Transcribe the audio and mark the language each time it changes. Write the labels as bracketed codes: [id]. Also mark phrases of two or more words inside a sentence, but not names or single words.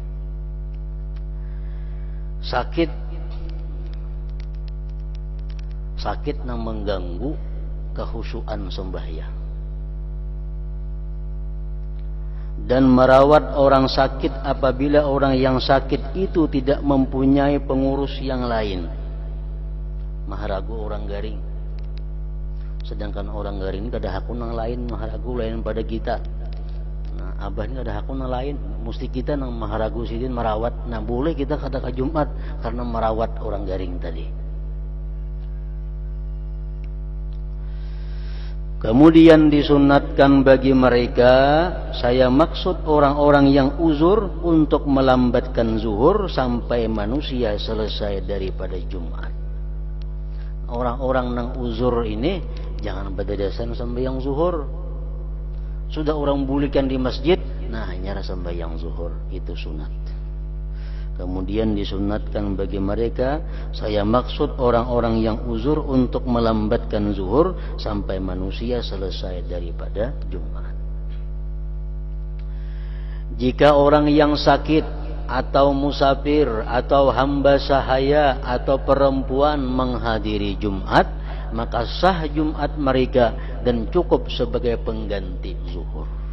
[id] Sakit yang mengganggu kehusuan sembahyang, dan merawat orang sakit apabila orang yang sakit itu tidak mempunyai pengurus yang lain. [bjn] Maharagu orang garing, sedangkan orang garing ini kada hakun yang lain, maharagu lain pada kita. Nah, abah ini ada hakun lain, mesti kita nang maharagu sidin merawat. Nah, boleh kita kada ke Jumat karena merawat orang garing tadi. [id] Kemudian disunatkan bagi mereka, saya maksud orang-orang yang uzur, untuk melambatkan zuhur sampai manusia selesai daripada Jumat. Orang-orang yang uzur ini jangan berdadasan sembahyang zuhur. [bjn] Sudah orang bulikan di masjid, nah nyara sembahyang zuhur, itu sunat. [id] Kemudian disunatkan bagi mereka, saya maksud orang-orang yang uzur, untuk melambatkan zuhur sampai manusia selesai daripada Jumat. Jika orang yang sakit atau musafir atau hamba sahaya atau perempuan menghadiri Jumat, maka sah Jumat mereka dan cukup sebagai pengganti zuhur.